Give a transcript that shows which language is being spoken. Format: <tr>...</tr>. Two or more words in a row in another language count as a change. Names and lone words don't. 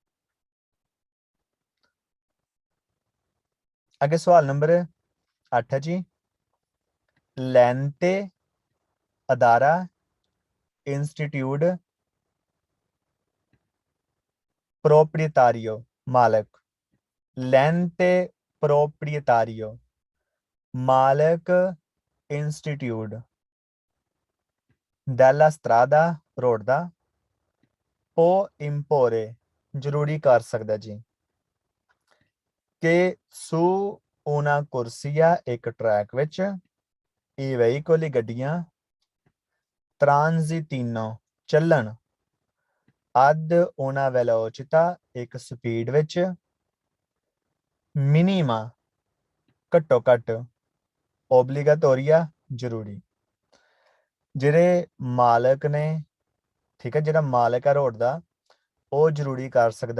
<pa>ਅੱਗੇ ਸਵਾਲ ਨੰਬਰ 8 ਹੈ ਜੀ ਲੈਂਤੇ ਅਦਾਰਾ ਇੰਸਟੀਟਿਊਟ proprietario ਮਾਲਕ ਲੈਂਤੇ proprietario ਮਾਲਕ ਇੰਸਟੀਟਿਊਟ</pa> <it>della strada</it> <pa>ਰੋਡ ਦਾ</pa> <it>può imporre</it> <pa>ਜ਼ਰੂਰੀ ਕਰ ਸਕਦਾ ਜੀ ਕਿ</pa> <it>su una corsia</it> <pa>ਇੱਕ ਟਰੈਕ ਵਿੱਚ</pa> <it>i veicoli</it> <pa>ਗੱਡੀਆਂ transitino ਚੱਲਣ</pa> <it>ad una velocità</it> <pa>ਇੱਕ ਸਪੀਡ ਵਿੱਚ minima ਘੱਟੋ ਘੱਟ obbligatoria ਜ਼ਰੂਰੀ ਜਿਹੜੇ ਮਾਲਕ ਨੇ ਠੀਕ ਹੈ ਜਿਹੜਾ ਮਾਲਕ ਹੈ ਰੋਡ ਦਾ ਉਹ ਜ਼ਰੂਰੀ ਕਰ ਸਕਦਾ</pa>